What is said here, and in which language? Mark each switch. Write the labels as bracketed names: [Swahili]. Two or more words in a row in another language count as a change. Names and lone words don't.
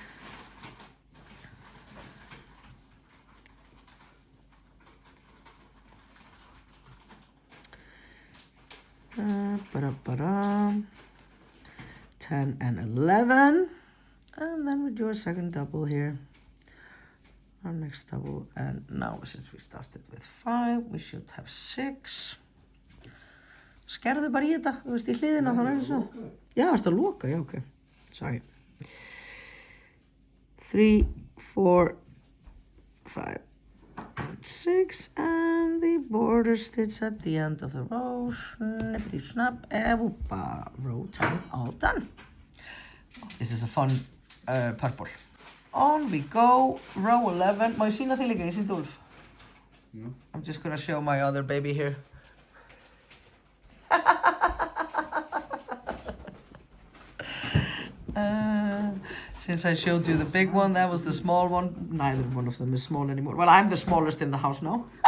[English] Ba-da-ba-da. 10 and 11. And then we do a second double here. Our next double. And now since we started with 5, we should have 6. [Icelandic] Skerðu bara í þetta, þú veist, í hliðina, þannig er það svo. Já, ertu að loka, já, [English] ok. Sorry. 3, 4, 5, and 6. And the border stitch at the end of the row. Snippity snap, whoopa. Row 10 all done. This is a fun purple. On we go, row 11. [Icelandic] Má ég sýna þig líka, ég sýndi Úlf? [English] No. I'm just gonna show my other baby here. Since I showed you the big one, that was the small one. Neither one of them is small anymore. Well, I'm the smallest in the house now.